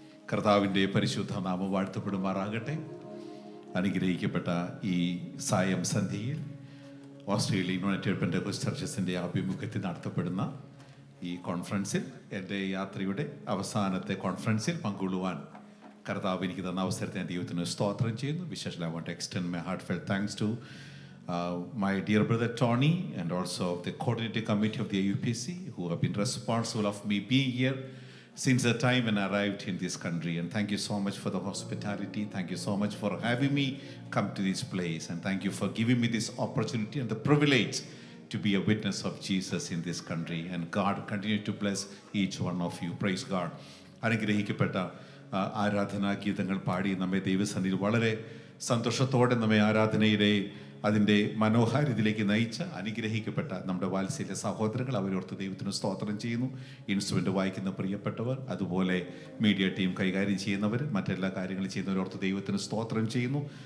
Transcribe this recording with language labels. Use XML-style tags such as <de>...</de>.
<ml>കർത്താവിൻ്റെ പരിശുദ്ധ നാമം വാഴ്ത്തപ്പെടുമാറാകട്ടെ. അനുഗ്രഹിക്കപ്പെട്ട ഈ സായം സന്ധ്യയിൽ ഓസ്ട്രേലിയ യുണൈറ്റഡ് പെന്തക്കോസ്റ്റ് ചർച്ചസിൻ്റെ ആഭിമുഖ്യത്തിൽ നടത്തപ്പെടുന്ന ഈ കോൺഫറൻസിൽ എൻ്റെ യാത്രയുടെ അവസാനത്തെ കോൺഫറൻസിൽ പങ്കുകൊള്ളുവാൻ കർത്താവ് എനിക്ക് തന്ന അവസരത്തെ ഞാൻ ദൈവത്തിന് സ്തോത്രം ചെയ്യുന്നു. വിശേഷ</ml> <en>I want to extend my heartfelt thanks to my dear brother Tony and also the coordinating committee of the AUPC who have been responsible of me being here since the time when I arrived in this country. And thank you so much for the hospitality. Thank you so much for having me come to this place. And thank you for giving me this opportunity and the privilege to be a witness of Jesus in this country. And God continue to bless each one of you. Praise God.</en> <ml>അനുഗ്രഹിക്കപ്പെട്ട ആരാധനാ ഗീതങ്ങൾ പാടി നമ്മെ ദൈവസന്നിധിയിൽ വളരെ സന്തോഷത്തോടെ നമ്മെ ആരാധനയുടെ അതിൻ്റെ മനോഹാരിതയിലേക്ക് നയിച്ച അനുഗ്രഹിക്കപ്പെട്ട നമ്മുടെ വാത്സല്യ സഹോദരങ്ങൾ അവരോർത്ത് ദൈവത്തിന് സ്തോത്രം ചെയ്യുന്നു. ഇൻസ്ട്രുമെൻ്റ് വായിക്കുന്ന പ്രിയപ്പെട്ടവർ, അതുപോലെ മീഡിയ ടീം കൈകാര്യം ചെയ്യുന്നവർ, മറ്റെല്ലാ കാര്യങ്ങളും ചെയ്യുന്നവരോർത്ത് ദൈവത്തിന് സ്തോത്രം ചെയ്യുന്നു.</ml>